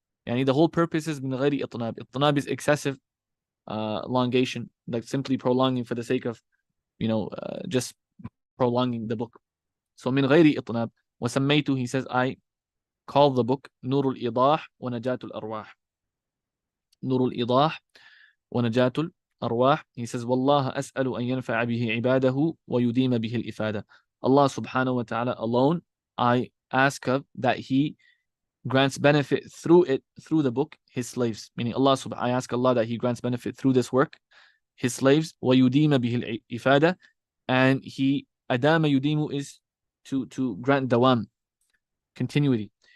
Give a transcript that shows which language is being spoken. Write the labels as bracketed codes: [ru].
[en] Yani the whole purpose is min ghayri itnab. Itnab is excessive elongation, like simply prolonging for the sake of, just prolonging the book. So min ghayri itnab. [ar] وسميته, [en] he says, I call the book نور الإيضاح ونجاة الأرواح. [ar] نور الإيضاح ونجاة الأرواح. [en] He says, [ar] والله أسأل أن ينفع به عباده ويديم به الإفادة. [en] Allah subhanahu wa ta'ala alone, I ask of that He grants benefit through it, through the book, His slaves. Meaning I ask Allah that He grants benefit through this work, His slaves. [ar] ويديم به الإفادة. [en] And He, adama yudimu is to grant dawam, continuity.